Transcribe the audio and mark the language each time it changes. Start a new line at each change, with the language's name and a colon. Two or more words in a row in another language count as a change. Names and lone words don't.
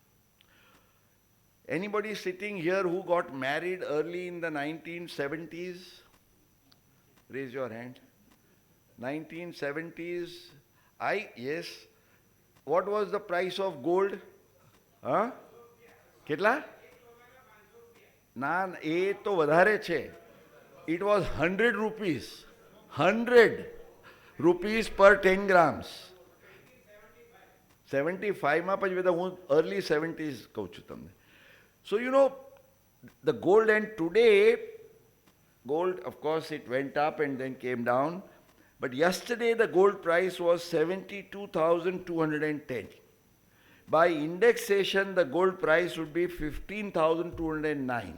English: Anybody sitting here who got married early in the 1970s? Raise your hand. 1970s. Yes. What was the price of gold?
Gujarati: Huh? કેટલા? ના, એ તો વધારે છે.
English: It was 100 rupees. 100 rupees per 10 grams.
Gujarati: 75 માં પછી બધા હું early 70s કહું છું તમને.
English: So, you know, the gold, and today, gold, of course, it went up and then came down. But yesterday, the gold price was 72,210. By indexation, the gold price would be 15,209.